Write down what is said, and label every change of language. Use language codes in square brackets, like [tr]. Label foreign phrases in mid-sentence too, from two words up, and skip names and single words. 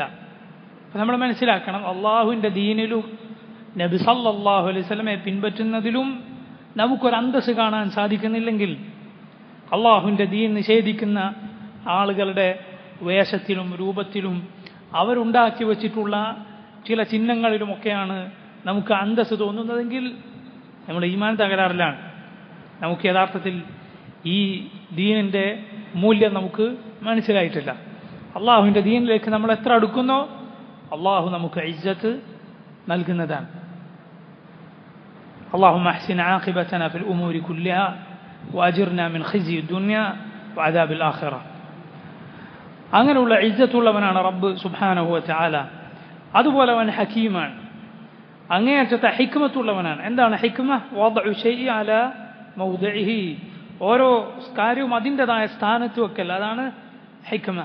[ml] അപ്പം നമ്മൾ മനസ്സിലാക്കണം, അള്ളാഹുവിൻ്റെ ദീനിലും നബി [ar] صلى الله عليه وسلم [ml] പിൻപറ്റുന്നതിലും നമുക്കൊരു അന്തസ്സ് കാണാൻ സാധിക്കുന്നില്ലെങ്കിൽ അള്ളാഹുവിൻ്റെ ദീൻ നിഷേധിക്കുന്ന ആളുകളുടെ വേഷത്തിലും രൂപത്തിലും അവരുണ്ടാക്കി വച്ചിട്ടുള്ള ചില ചിഹ്നങ്ങളിലുമൊക്കെയാണ് നമുക്ക് അന്തസ്സ് തോന്നുന്നതെങ്കിൽ നമ്മുടെ ഈമാൻ തകരാറിലാണ്. നമുക്ക് യഥാർത്ഥത്തിൽ ഈ ദീനിൻ്റെ മൂല്യം നമുക്ക് മനസ്സിലായിട്ടില്ല. അള്ളാഹുവിൻ്റെ ദീനിലേക്ക് നമ്മൾ എത്ര അടുക്കുന്നോ അള്ളാഹു നമുക്ക് ഇസ്സത്ത് നൽകുന്നതാണ്. [ar] اللهم احسن عاقبتنا في الأمور كلها وأجرنا من خزي الدنيا وعذاب الآخرة. [ml] അങ്ങനെയുള്ള ഇസ്സത്തുള്ളവനാണ് [ar] رب سبحانه وتعالى. [ml] അതുപോലെ അവൻ ഹക്കീമാണ്, അങ്ങേയറ്റത്തെ ഹിക്മത്തുള്ളവനാണ്. എന്താണ് ഹിക്മ? [ar] وضع شيء على موضعه, [ml] ഓരോ കാര്യവും അതിൻ്റെതായ സ്ഥാനത്ത് വെക്കൽ, അതാണ് ഹിക്മ.